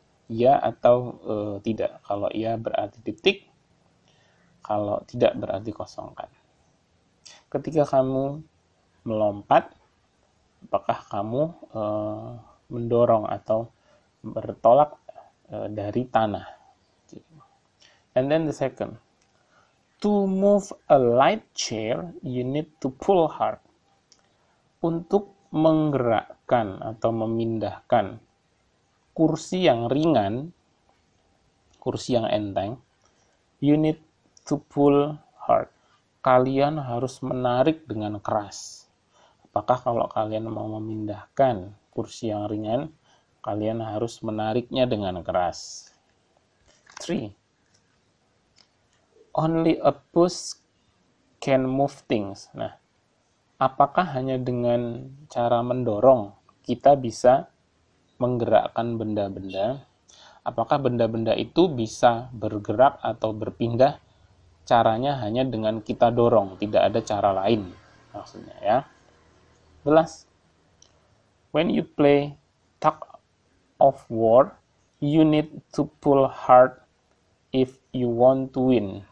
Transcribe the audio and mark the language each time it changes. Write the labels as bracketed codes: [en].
[id] Ya atau tidak. Kalau iya berarti titik, kalau tidak berarti kosongkan. Ketika kamu melompat, apakah kamu mendorong atau bertolak dari tanah? [en] And then the second, to move a light chair, you need to pull hard. [id] Untuk menggerakkan atau memindahkan kursi yang ringan, kursi yang enteng, [en] you need to pull hard. [id] Kalian harus menarik dengan keras. Apakah kalau kalian mau memindahkan kursi yang ringan, kalian harus menariknya dengan keras? [en] 3. Only a push can move things. [id] Nah, apakah hanya dengan cara mendorong kita bisa menggerakkan benda-benda? Apakah benda-benda itu bisa bergerak atau berpindah? Caranya hanya dengan kita dorong, tidak ada cara lain maksudnya, ya. [en] 11. When you play tug of war, you need to pull hard if you want to win.